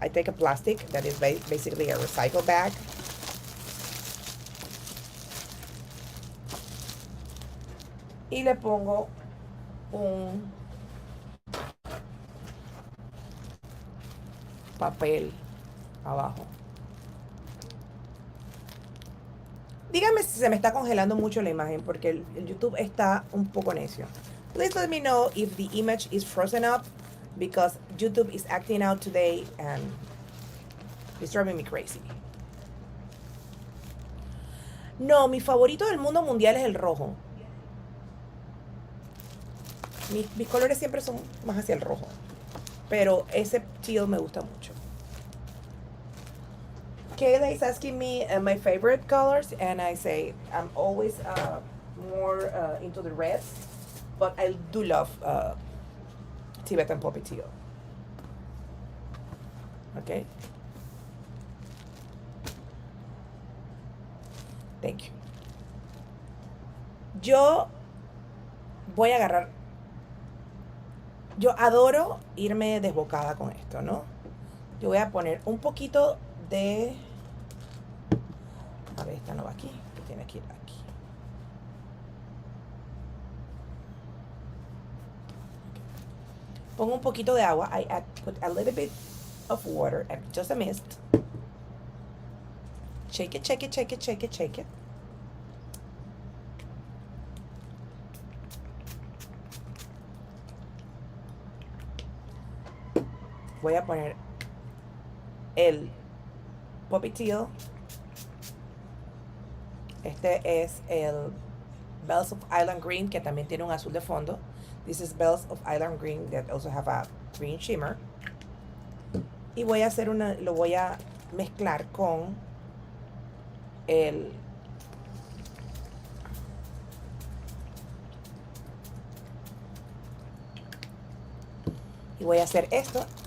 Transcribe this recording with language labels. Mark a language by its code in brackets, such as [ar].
[en] I take a plastic that is basically a recycle bag. [es] Y le pongo un papel abajo. Díganme si se me está congelando mucho la imagen porque el YouTube está un poco necio. [en] Please let me know if the image is frozen up because YouTube is acting out today and it's driving me crazy. [es] No, mi favorito del mundo mundial es el rojo. Mis colores siempre son más hacia el rojo. Pero ese teal me gusta mucho. [en] Kayla is asking me my favorite colors, and I say I'm always more into the reds, but I do love Tibetan Poppy Teal. Okay. Thank you. [es] Yo voy a agarrar. Yo adoro irme desbocada con esto, ¿no? Yo voy a poner un poquito de... A ver, esta no va aquí. Tiene que ir aquí. Okay. Pongo un poquito de agua. [en] Put a little bit of water, just a mist. Shake it, shake it, shake it, shake it, shake it. [es] Voy a poner el Poppy Teal. Este es el Bells of Island Green, que también tiene un azul de fondo. [en] This is Bells of Island Green that also have a green shimmer. [es] Y voy a hacer lo voy a mezclar con el y voy a hacer esto.